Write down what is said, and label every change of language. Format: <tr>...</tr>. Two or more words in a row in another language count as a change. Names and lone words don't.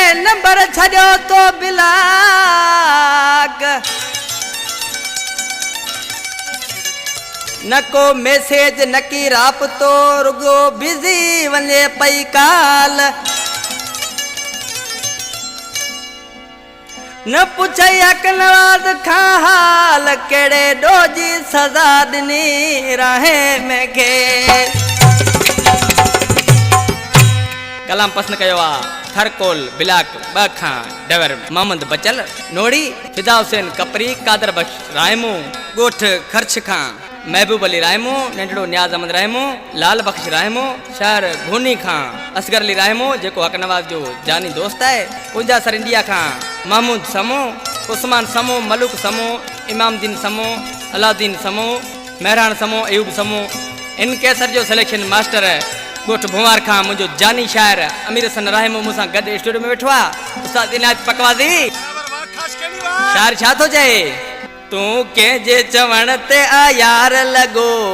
<sd>नंबर छड़ो तो बिलाक न को मैसेज न की राबतो रुगो बिजी वने पई काल न पुछे अकनवाद खां हाल केड़े डोजी सजा दिनी राहे में के कलाम पसंद कयो आ थरकोल बिलाक बखा डवर मोहम्मद बचल नोड़ी फिदा हुसैन कपरी कादर बख्श रायमो गोठ खर्च खां महबूब अली रायमो नंढड़ो न्याज अहमद रायमो लाल बख्श रायमो शहर घोनी खां असगर अली रायमो जेको हक नवाज जो जानी दोस्त है पुंजा सर इंडिया खां महमूद समो उस्मान समो मलुक समो इमामदीन समो अलाउद्दीन समो मेहरान समो अयूब समो इन कैसर जो</sd> <en>selection master</en> <sd>है गोठ भुवार खां मुझो जानी शायर अमीर हसन रायमो मुसा गद स्टूडियो में बैठो आ उस्ताद इनायत पकवादी शायर छा तो जाए तू के जे चवण ते आ यार लगो</sd>